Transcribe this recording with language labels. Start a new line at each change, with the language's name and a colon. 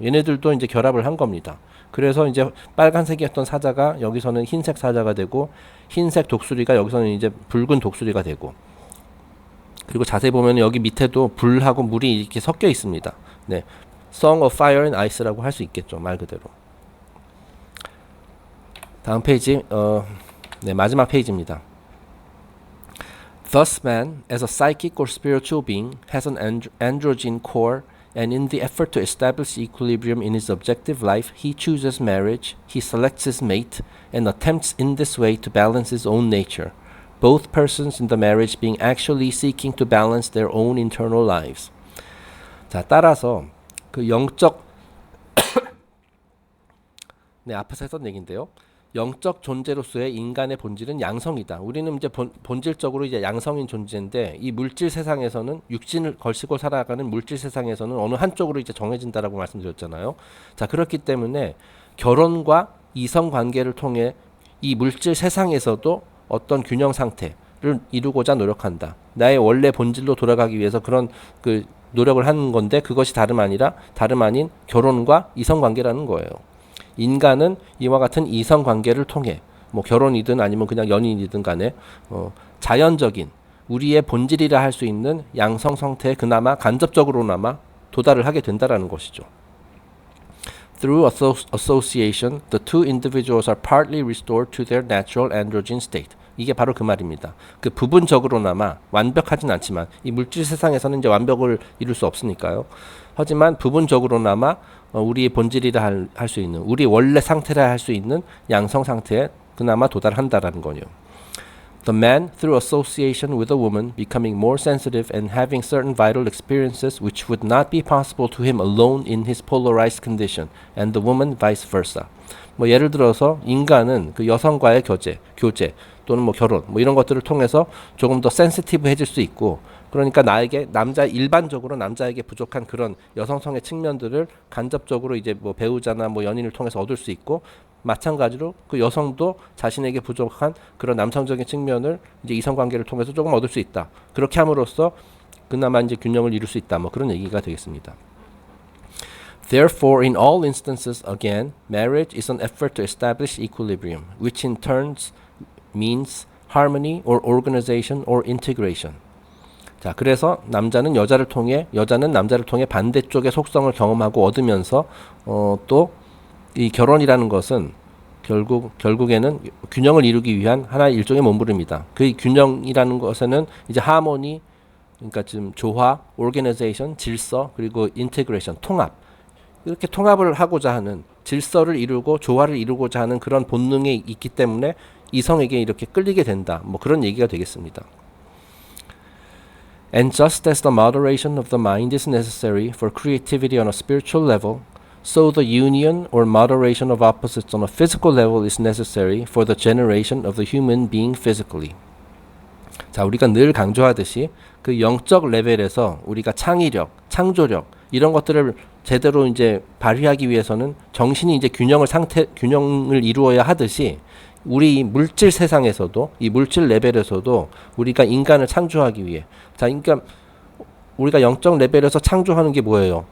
Korean: 얘네들도 이제 결합을 한 겁니다. 그래서 이제 빨간색이었던 사자가 여기서는 흰색 사자가 되고, 흰색 독수리가 여기서는 이제 붉은 독수리가 되고, 그리고 자세히 보면 여기 밑에도 불하고 물이 이렇게 섞여 있습니다. 네, Song of Fire and Ice라고 할 수 있겠죠, 말 그대로. 다음 페이지, 네, 마지막 페이지입니다.
English: Thus, man, as a psychic or spiritual being, has an androgen core, and in the effort to establish equilibrium in his objective life, he chooses marriage, he selects his mate, and attempts in this way to balance his own nature. Both persons in the marriage being actually seeking to balance their own internal lives.
Korean: 자, 따라서 그 영적 네, 앞에서 했던 얘기인데요. 영적 존재로서의 인간의 본질은 양성이다. 우리는 이제 본질적으로 이제 양성인 존재인데 이 물질 세상에서는 육신을 걸치고 살아가는 물질 세상에서는 어느 한쪽으로 이제 정해진다라고 말씀드렸잖아요. 자, 그렇기 때문에 결혼과 이성 관계를 통해 이 물질 세상에서도 어떤 균형 상태를 이루고자 노력한다. 나의 원래 본질로 돌아가기 위해서 그런 그 노력을 하는 건데 그것이 다름 아닌 결혼과 이성 관계라는 거예요. 인간은 이와 같은 이성 관계를 통해 뭐 결혼이든 아니면 그냥 연인이든 간에 자연적인 우리의 본질이라 할 수 있는 양성 상태에 그나마 간접적으로나마 도달을 하게 된다라는 것이죠.
English: Through association, the two individuals are partly restored to their natural androgen state.
Korean: 이게 바로 그 말입니다. 그 부분적으로나마 완벽하진 않지만 이 물질 세상에서는 이제 완벽을 이룰 수 없으니까요. 하지만 부분적으로나마 우리의 본질이라 할 수 있는 우리 원래 상태라 할 수 있는 양성 상태에 그나마 도달한다라는 거요.
English: The man, through association with a woman, becoming more sensitive and having certain vital experiences which would not be possible to him alone in his polarized condition, and the woman vice versa.
Korean: 뭐 예를 들어서 인간은 그 여성과의 교제 또는 뭐 결혼 뭐 이런 것들을 통해서 조금 더 센시티브해질 수 있고, 그러니까 나에게 일반적으로 남자에게 부족한 그런 여성성의 측면들을 간접적으로 이제 뭐 배우자나 뭐 연인을 통해서 얻을 수 있고, 마찬가지로 그 여성도 자신에게 부족한 그런 남성적인 측면을 이제 이성관계를 통해서 조금 얻을 수 있다. 그렇게 함으로써 그나마 이제 균형을 이룰 수 있다. 뭐 그런 얘기가 되겠습니다.
English: Therefore, in all instances, again, marriage is an effort to establish equilibrium, which in turn means harmony or organization or integration.
Korean: 자, 그래서 남자는 여자는 남자를 통해 반대쪽의 속성을 경험하고 얻으면서 또 이 결혼이라는 것은 결국에는 균형을 이루기 위한 하나의 일종의 몸부림이다. 그 균형이라는 것에는 이제 하모니, 그러니까 지금 조화, 오르게나이제이션, 질서, 그리고 인테그레이션, 통합, 이렇게 통합을 하고자 하는, 질서를 이루고 조화를 이루고자 하는 그런 본능이 있기 때문에 이성에게 이렇게 끌리게 된다. 뭐 그런 얘기가 되겠습니다.
English: And just as the moderation of the mind is necessary for creativity on a spiritual level, so the union or moderation of opposites on a physical level is necessary for the generation of the human being physically.
Korean: 자, 우리가 늘 강조하듯이 그 영적 레벨에서 우리가 창의력, 창조력 이런 것들을 제대로 이제 발휘하기 위해서는 정신이 이제 균형을 이루어야 하듯이 우리 물질 세상에서도 이 물질 레벨에서도 우리가 인간을 창조하기 위해, 자, 그러니까 우리가 영적 레벨에서 창조하는 게 뭐예요?